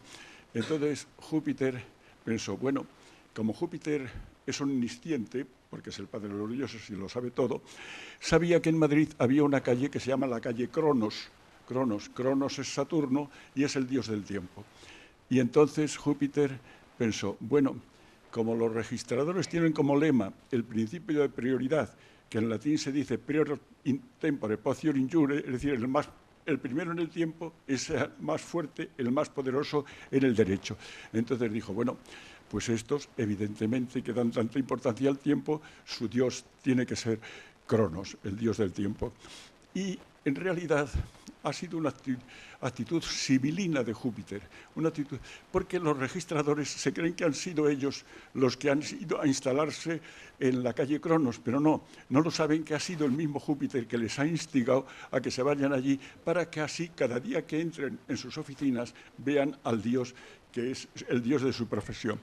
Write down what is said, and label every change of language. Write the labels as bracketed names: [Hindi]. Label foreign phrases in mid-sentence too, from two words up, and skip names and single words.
[Spanish] Entonces, Júpiter pensó, bueno, como Júpiter es omnisciente, porque es el padre de los dioses y lo sabe todo, sabía que en Madrid había una calle que se llama la calle Cronos. Cronos es Saturno y es el dios del tiempo. Y entonces Júpiter pensó, bueno, como los registradores tienen como lema el principio de prioridad, que en latín se dice [Latin] prior in tempore potior in jure, [Spanish] es decir, el primero en el tiempo es el más fuerte, el más poderoso en el derecho. Entonces dijo, bueno, pues estos evidentemente que dan tanta importancia al tiempo, su dios tiene que ser Cronos, el dios del tiempo. Y en realidad ha sido una actitud sibilina de Júpiter, una actitud, porque los registradores se creen que han sido ellos los que han ido a instalarse en la calle Cronos, pero no lo saben, que ha sido el mismo Júpiter que les ha instigado a que se vayan allí, para que así cada día que entren en sus oficinas vean al dios que es el dios de su profesión.